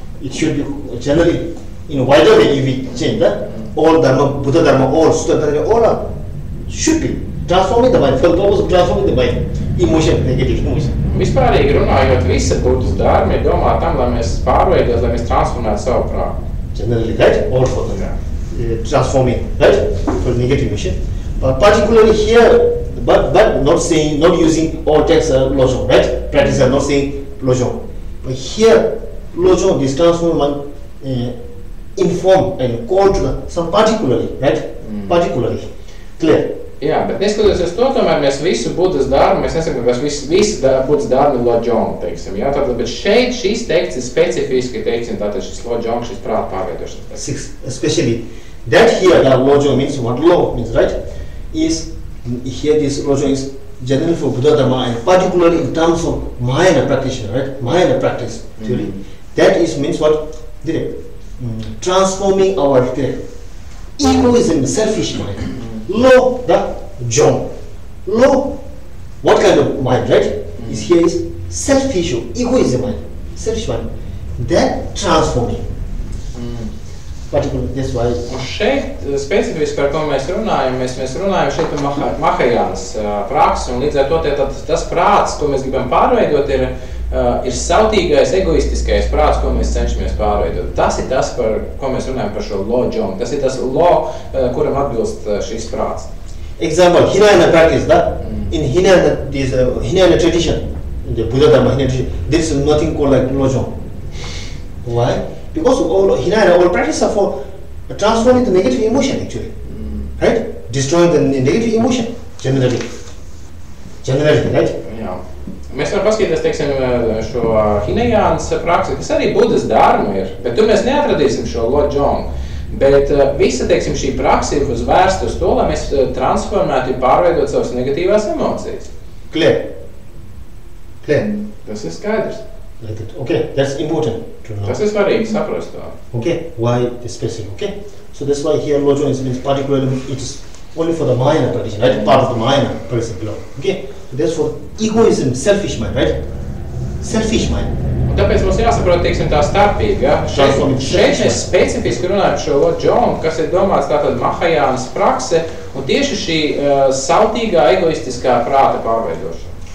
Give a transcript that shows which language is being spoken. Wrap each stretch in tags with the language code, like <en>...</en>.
<en>It should be generally, in a wider way, if we change that, all Dharma, Buddha Dharma, all Sutta Dharma, all should be transforming the mind, for the purpose of transforming the mind, emotion, negative emotion.</en> <lv>Vispārīgi runājot, visa Buddhas dharma ir domāta tam, lai mēs pārveidot, lai mēs transformētu savu prātu.</lv> <en>Generally, right? All for the transforming, right? For negative emotion. But particularly here, but not saying, not using all texts lojong, right? Practice are not saying lojong. But here, lojong, this transforming inform and call to some particularly, right? Particularly. Clear?</en> <lv>Jā, bet neskatoties to, tomēr mēs visu Buddhas dharmu, mēs nesakām, ka visu Buddhas dharmu ir lojong, teiksim. Jā, tātad, bet šeit šīs teksts ir specifiski, teiksim, tātad šis lojong, šis prāta pārveidošanas.</lv> <en>Especially, that here, the lojong means what lo means, right? Is, here this lojong is generally for Buddha Dharma and particularly in terms of Mahayana practitioner, right? Mahayana practice theory. That is means what? Transforming our egoism, selfish mind. Lo, the jong. Lo, what kind of mind, right? Is here is selfish, egoism mind, selfish mind. That transforming. Particularly, that's why.</en> <lv>Un šeit specifiski, par ko mēs runājam šeit par Mahajānas praksi, un līdz ar to tas prāts, ko mēs gribam pārveidot, ir sautīgais, egoistiskais prāts, ko mēs cenšamies pārveidot. Tas ir tas, par ko mēs runājam par šo lojong. Tas ir tas lo, kuram atbilst šis prāts.</lv> <en>Example, Hinayana practice, in Hinayana, this Hinayana tradition, in the Buddha Dharma Hinayana tradition, there is nothing called like lojong. Why? Because all Hinayana, all practice are for transforming the negative emotion actually, right? Destroying the negative emotion, generally, right?</en> <lv>Jā. Mēs varam paskatīties, teiksim, šo Hinayānas praksi, kas arī Buddhas dharma ir, bet tur mēs neatradīsim šo lojong. Bet visa, teiksim, šī praksi ir vērsta uz to, lai mēs transformētu un pārveidot savas negatīvās emocijas.</lv> <en>Clear?</en> <lv>Tas ir skaidrs.</lv> <en>Like that. Okay, that's important to know.</en> <lv>Tas ir svarīgi saprast to.</lv> <en>Okay, why the specific? Okay, so that's why here lojong means particularly it is only for the Mahayana tradition, right? Part of the Mahayana person belong. Okay, so that's for egoism, selfish mind, right? Selfish mind.</en> <lv>Un tāpēc mums jāsaprot, teiksim, tā starpība, ja? Šeit mēs specifiski runājam šo lojong, kas ir domāts tātad Mahajānas prakse, un tieši šī sautīgā, egoistiskā prāta pārveidošana.</lv>